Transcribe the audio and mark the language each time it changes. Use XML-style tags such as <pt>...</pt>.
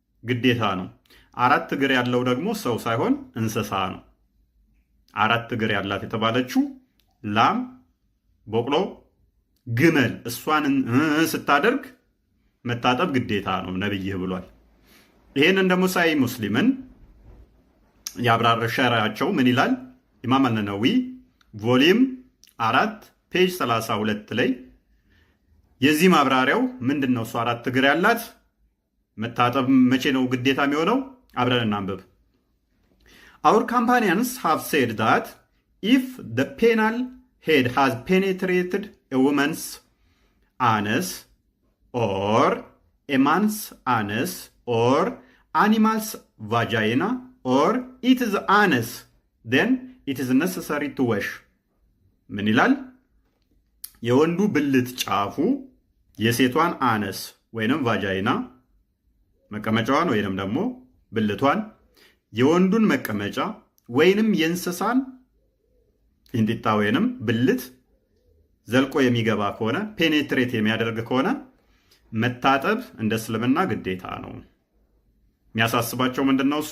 <am>ግዴታ ነው። 4 እግር ያለው ደግሞ ሰው ሳይሆን እንስሳ ነው። 4 እግር ያላት የተባለችው ላም፣ በቅሎ፣ ግመል እሷን ስታደርግ መታጠብ ግዴታ ነው ነብይህ ብሏል። ይህንን ደግሞ ሳይ ሙስሊምን ያብራራ ሸራቸው ምን ይላል? ኢማም አልነነዊ ቮሊዩም 4 ፔጅ 32 ላይ የዚህ ማብራሪያው ምንድን ነው? እሷ 4 እግር ያላት መታጠብ መቼ ነው ግዴታ የሚሆነው? አብረን እናንብብ።</am> <en>Our companions have said that if the penal head has penetrated a woman's anus or a man's anus or animal's vagina or its anus, then it is necessary to wash.</en> <am>ምን ይላል? የወንዱ ብልት ጫፉ የሴቷን አነስ ወይንም ቫጃይና መቀመጫዋን ወይንም ደግሞ ብልቷን፣ የወንዱን መቀመጫ ወይንም የእንስሳን እንዲጣ ወይንም ብልት ዘልቆ የሚገባ ከሆነ ፔኔትሬት የሚያደርግ ከሆነ መታጠብ እንደ እስልምና ግዴታ ነው። የሚያሳስባቸው ምንድነው?</am>